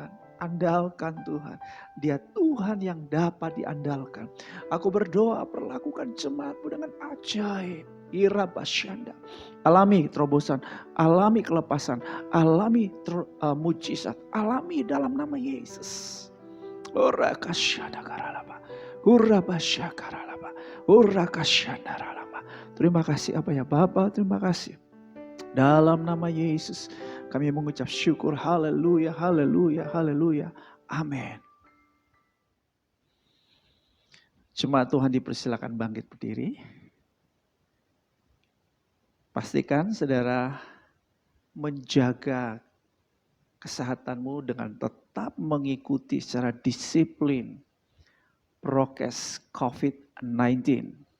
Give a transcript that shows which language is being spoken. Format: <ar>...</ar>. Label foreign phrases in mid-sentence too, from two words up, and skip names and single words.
<id>Andalkan Tuhan. Dia Tuhan yang dapat diandalkan. Aku berdoa, perlakukan jemaatmu dengan ajaib. Ira Basyanda. Alami terobosan, alami kelepasan, alami mujizat, alami dalam nama Yesus. Ora kasyada karalaba. Ura basya karalaba. Ura kasyada ralaba. Terima kasih apa ya Bapa, terima kasih. Dalam nama Yesus kami mengucap syukur. Haleluya, haleluya, haleluya. Amin. Jemaat Tuhan dipersilakan bangkit berdiri. Pastikan saudara menjaga kesehatanmu dengan tetap mengikuti secara disiplin prokes COVID-19.</id>